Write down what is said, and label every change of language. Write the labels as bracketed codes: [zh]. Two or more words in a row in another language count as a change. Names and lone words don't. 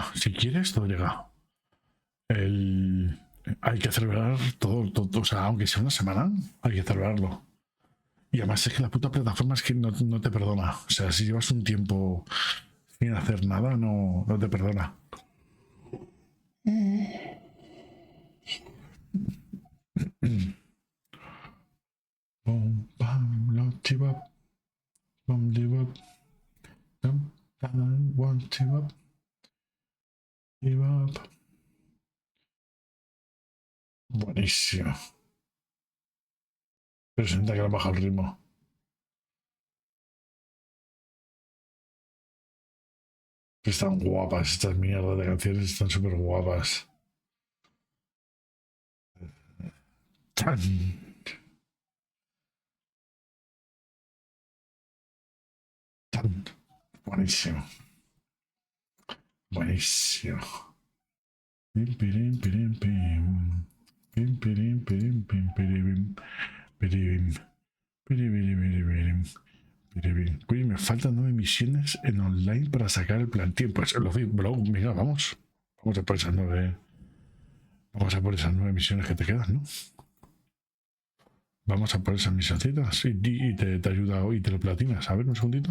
[es] Si quieres, todo llega. Hay que celebrar todo. O sea, aunque sea una semana, hay que celebrarlo. Y además es que la puta plataforma es que no te perdona. O sea, si llevas un tiempo sin hacer nada, no te perdona. Bom, bam, lo chibap, bom, chibap, bam, bam, one, chibap, chibap. Buenísimo. Presenta que le baja el ritmo. Están guapas estas mierdas de canciones, están súper guapas. Tan, tan. Buenísimo. Buenísimo. Pim, pirim, pirim, pim. Pim, pirim, pirim, pim, piribim. Piribim. Piribiribiribirim. Piribim. Oye, me faltan 9 misiones en online para sacar el plantío. Pues lo vi, bro, mira, vamos. Vamos a por esas 9. Vamos a por esas 9 misiones que te quedan, ¿no? Vamos a por esas misioncitas y te ayuda hoy y te lo platinas. A ver, un segundito.